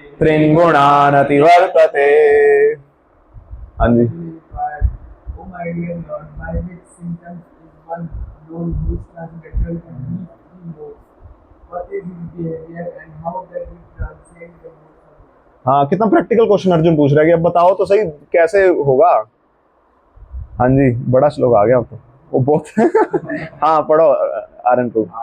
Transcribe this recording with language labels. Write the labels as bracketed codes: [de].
[sa] त्रिन्गुणान् अतिवर्तते। [hi] हाँ जी। [en] Oh my dear Lord, by which symptoms is one known who is transcendental to these three modes? What is his behavior and how does he transcend the modes of life? [hi] हाँ, कितना practical question Arjun पूछ रहा है कि अब बताओ तो सही कैसे होगा। हाँ जी, बड़ा श्लोक आ गया अब तो, वो बहुत हाँ पढ़ो आरएन को।